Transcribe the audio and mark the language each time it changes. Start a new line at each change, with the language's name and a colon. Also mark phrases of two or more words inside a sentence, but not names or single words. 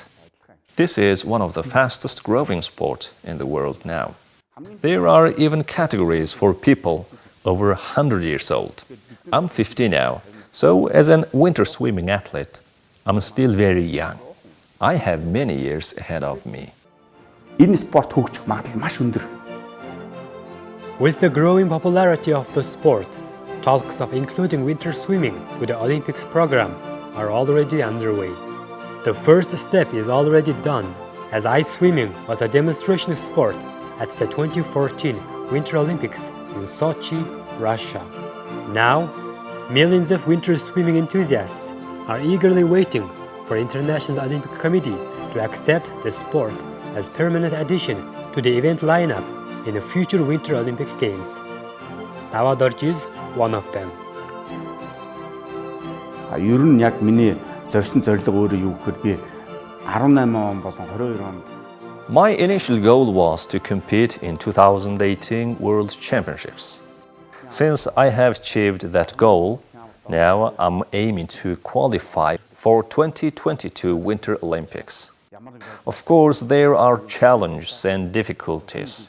English: This is one of the fastest growing sports in the world now. There are even categories for people over 100 years old. I'm 50 now, so as a winter swimming athlete, I'm still very young. I have many years ahead of me.
Mongolian: Энэ спорт хөгжих магадлал маш өндөр.
English: With the growing popularity of the sport, talks of including winter swimming with the Olympics program are already underway. The first step is already done, as ice swimming was a demonstration sport at the 2014 Winter Olympics in Sochi, Russia. Now, millions of winter swimming enthusiasts are eagerly waiting for International Olympic Committee to accept the sport as permanent addition to the event lineup in the future Winter Olympic Games. Tawadarch is one of them.
Mongolian: Ер нь яг миний зорьсон зорилго өөрөө юу гэхээр би 18 он болон 22 онд
English: My initial goal was to compete in 2018 World Championships. Since I have achieved that goal, now I'm aiming to qualify for 2022 Winter Olympics. Of course, there are challenges and difficulties.